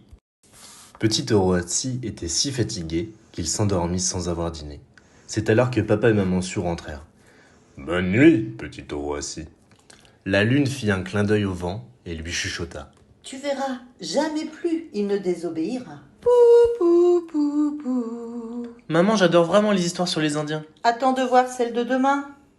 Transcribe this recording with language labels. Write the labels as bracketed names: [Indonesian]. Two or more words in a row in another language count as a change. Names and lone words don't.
[French] Petit taureau assis était si fatigué qu'il s'endormit sans avoir dîné. C'est alors que papa et maman Sioux rentrèrent. « Bonne nuit, petit taureau assis. » La lune fit un clin d'œil au vent et lui chuchota. « Tu verras, jamais plus il ne désobéira. » Pou, pou, pou, pou. Maman, j'adore vraiment les histoires sur les Indiens. Attends de voir celle de demain.